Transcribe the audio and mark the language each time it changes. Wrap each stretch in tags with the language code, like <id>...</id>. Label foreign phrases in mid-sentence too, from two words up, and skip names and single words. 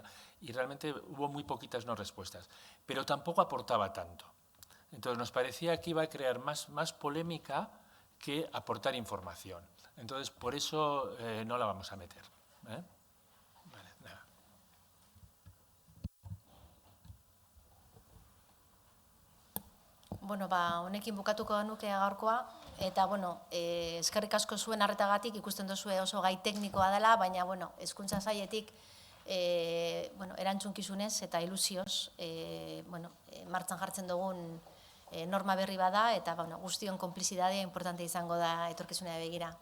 <es>Y realmente hubo muy poquitas no respuestas, pero tampoco aportaba tanto. Entonces nos parecía que iba a crear más polémica que aportar información. Entonces por eso no la vamos a meter. Vale, nada.</es> <eu>Bueno, honekin bukatuko nuke gaurkoa, eta, eskerrik asko zuen arretagatik, ikusten duzue oso gai teknikoa dela, baina, hezkuntza sailetik, erantzunkizunez eta ilusioz, martxan jartzen dugun norma berri bada, eta, guztion konplizidadea importante izango da etorkizunera begira.</eu>